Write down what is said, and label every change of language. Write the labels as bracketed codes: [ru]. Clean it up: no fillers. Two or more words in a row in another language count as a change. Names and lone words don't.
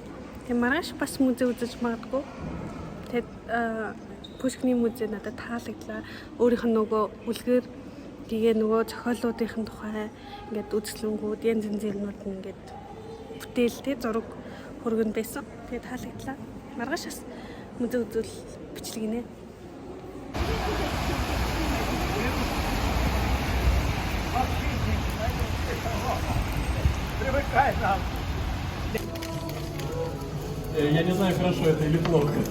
[mn] Тэгээ маргааш бас музей үзэж магадгүй. Тэгээд Пушкины музей надад таалагдлаа. Өөрийнх нь нөгөө үлгэр гээ нөгөө зохиолуудын тухай ингээд үзлэнгүүд янз янзын юмнууд нь ингээд бүтээлтэй зураг хөргөн байсан. Тэгээд таалагдлаа. Маргааш бас музей үзүүл бичлэг гинэ. [ru] Привыкай нам. Я не знаю, хорошо это или плохо.